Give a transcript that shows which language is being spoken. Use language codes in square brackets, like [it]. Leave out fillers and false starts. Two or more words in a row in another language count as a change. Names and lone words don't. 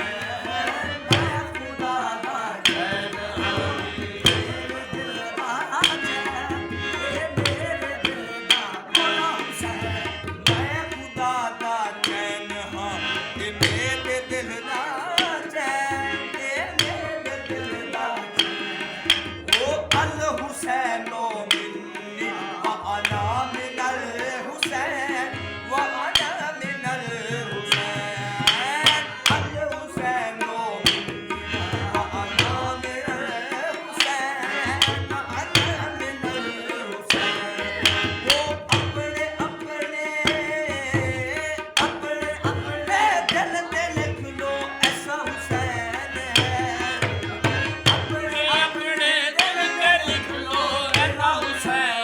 [pa] ਮੈਂ ਖੁਦਾ ਦਾ ਚੈਨ ਹਾਂ, ਮੇਰੇ ਦਿਲ ਦਾ ਚੈਨ, ਇਹ ਮੇਰੇ ਦਿਲ ਦਾ ਮੌਲਾ ਹੁਸੈਨ। ਮੈਂ ਖੁਦਾ ਦਾ ਚੈਨ ਹਾਂ, ਇਹ ਮੇਰੇ ਦਿਲ ਦਾ ਚੈਨ, ਇਹ ਮੇਰੇ ਦਿਲ ਦਾ ਚੈਨ। [ar] ਉਹ الحسين مني وأنا من الحسين وأنا من الحسين. الحسين مني وأنا من الحسين وأنا من الحسين. [hi] वो अपने अपने अपने अपने दिल पे लिख लो ऐसा हुसैन है। अपने [pa] ਆਪਣੇ ਦਿਲ ਤੇ ਲਿਖ ਲੋ ਐਨਾ ਹੁਸੈਨ